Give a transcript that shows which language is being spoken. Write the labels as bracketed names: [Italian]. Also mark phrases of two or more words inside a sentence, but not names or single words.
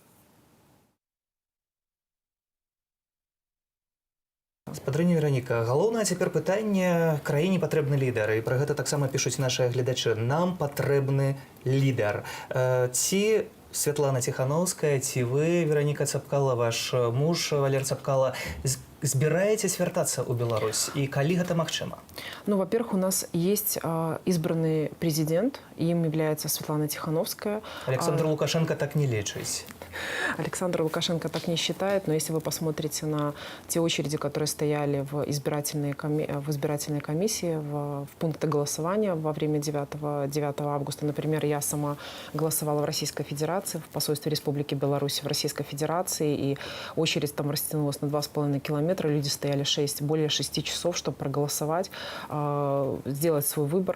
[Belarusian] Спадарыня Вераніка, галоўнае цяпер пытанне: краіне патрэбны лідар, і пра гэта таксама пішуць нашыя гледачы. Нам патрэбны лідар. Ці Святлана Ціхановская, ці вы, Вераніка Цыпкала, ваш муж Валер Цыпкала, збираетесь вяртацца ў Беларусь, і калі гэта магчыма? [Russian] Во-первых, у нас есть избранный президент, им является Светлана Тихановская. Александр Лукашенко так не лечит. Александр Лукашенко так не считает, но если вы посмотрите на те очереди, которые стояли в избирательной комиссии, в пункты голосования во время 9 августа, например, я сама голосовала в Российской Федерации, в посольстве Республики Беларусь в Российской Федерации, и очередь там растянулась на 2,5 километра, люди стояли более 6 часов, чтобы проголосовать, сделать свой выбор.